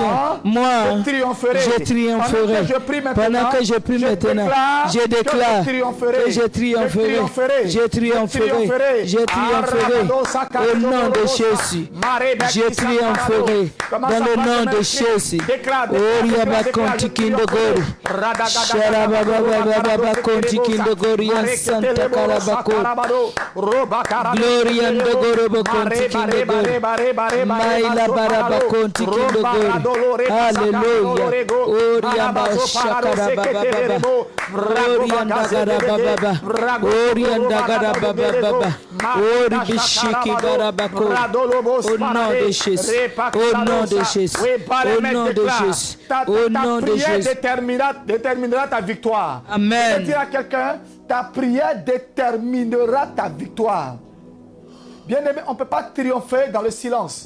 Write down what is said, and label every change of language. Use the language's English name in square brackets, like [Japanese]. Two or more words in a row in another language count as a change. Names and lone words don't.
[French] Moi, je triompherai. Pendant que je prie maintenant, je déclare que je triompherai. Je triompherai. Je triompherai. Au nom de Jésus. Je triompherai. Dans le nom de Jésus. Oriaba konti kindogori. Sharababa konti kindogori. Santa Karabako. Gloria ndogoro konti kindogori. Maila baraba konti kindogori. Hallelujah. Oriaba shakarababa. Orianda garababa. Orianda garababa. Oribishiki barabako. Au nom de Jésus. Au nom de Jésus. Au nom de Jésus. Au nom de Jésus. Déterminera ta victoire. Amen. Je vais dire à quelqu'un, ta prière déterminera ta victoire. Bien aimé, on ne peut pas triompher dans le silence.